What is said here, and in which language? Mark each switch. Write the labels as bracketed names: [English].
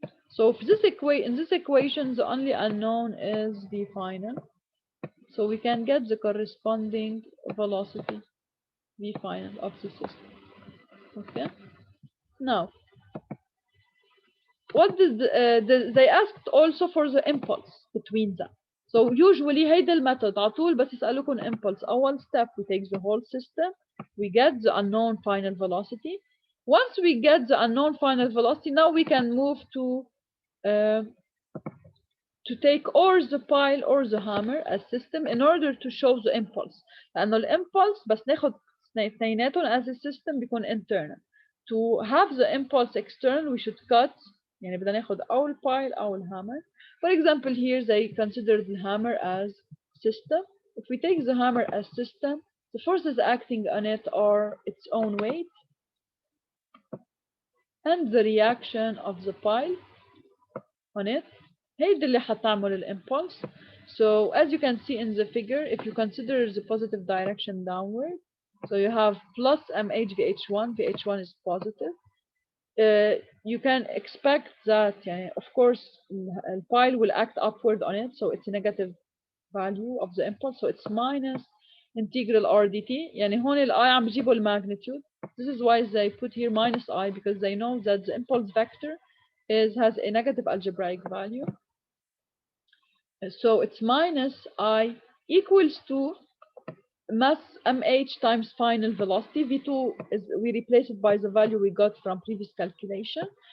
[English] So if in this equation, the only unknown is the final. So we can get the corresponding velocity, v final of the system. Okay. Now, what did they asked also for the impulse between them. So usually [Arabic] هيدا المethod على طول بس يسألوكم impulse. أول [English] step we take the whole system, we get the unknown final velocity. Once we get the unknown final velocity, now we can move to take or the pile or the hammer as system in order to show the impulse. [Arabic] لأنه الimpulse بس ناخد اثنيناتهم [English] as a system [Arabic] بيكون internal. [English] To have the impulse external we should cut [Arabic] يعني بدنا ناخد أو البايل أو الhammer. [English] For example, here they consider the hammer as system. If we take the hammer as system, the forces acting on it are its own weight and the reaction of the pile on it. [Arabic] هيدي اللي حتعمل الimpulse. [English] So as you can see in the figure, if you consider the positive direction downward, so you have plus mh vh1, vh1 is positive. You can expect that, of course, the pile will act upward on it, so it's a negative value of the impulse, so it's minus integral r dt. [Arabic] يعني هون ال I عم بجيبوا الماgnitude. [English] This is why they put here minus I, because they know that the impulse vector has a negative algebraic value. So it's minus I equals to mass mh times final velocity. V2 is, we replace it by the value we got from previous calculation.